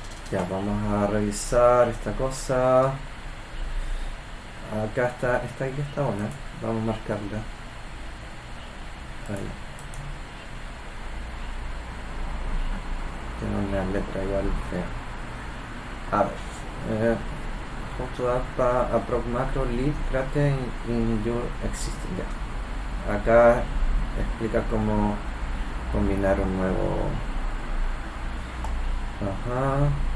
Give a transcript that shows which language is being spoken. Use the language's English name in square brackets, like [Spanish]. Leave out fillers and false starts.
[Spanish] Ya, vamos a revisar esta cosa. Acá está, esta aquí está buena. Vamos a marcarla. Ahí. Tiene una letra igual fea. A ver. [English] How to add a proc macro lead create in your existing. [Spanish] Ya. Acá explica cómo combinar un nuevo. Ajá.